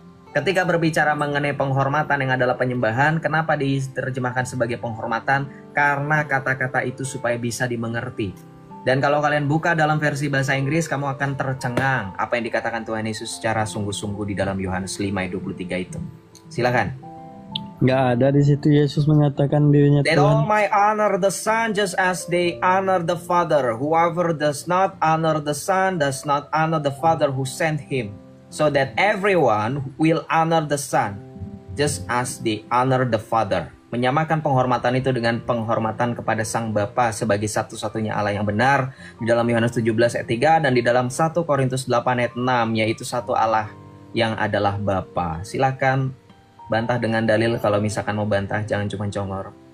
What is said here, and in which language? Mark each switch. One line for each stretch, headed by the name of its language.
Indonesian: Ketika berbicara mengenai penghormatan yang adalah penyembahan, kenapa diterjemahkan sebagai penghormatan? Karena kata-kata itu supaya bisa dimengerti. Dan kalau kalian buka dalam versi bahasa Inggris, kamu akan tercengang apa yang dikatakan Tuhan Yesus secara sungguh-sungguh di dalam Yohanes 5 ayat 23 itu. Silakan. Nggak ada di situ Yesus mengatakan dirinya
English: That
Indonesian: Tuhan.
English: all might honor the Son just as they honor the Father. Whoever does not honor the Son does not honor the Father who sent him. So that everyone will honor the Son just as they honor the Father.
Indonesian: Menyamakan penghormatan itu dengan penghormatan kepada Sang Bapa sebagai satu-satunya Allah yang benar di dalam Yohanes 17 ayat 3 dan di dalam 1 Korintus 8 ayat 6, yaitu satu Allah yang adalah Bapa. Silakan bantah dengan dalil. Kalau misalkan mau bantah, jangan cuma congor.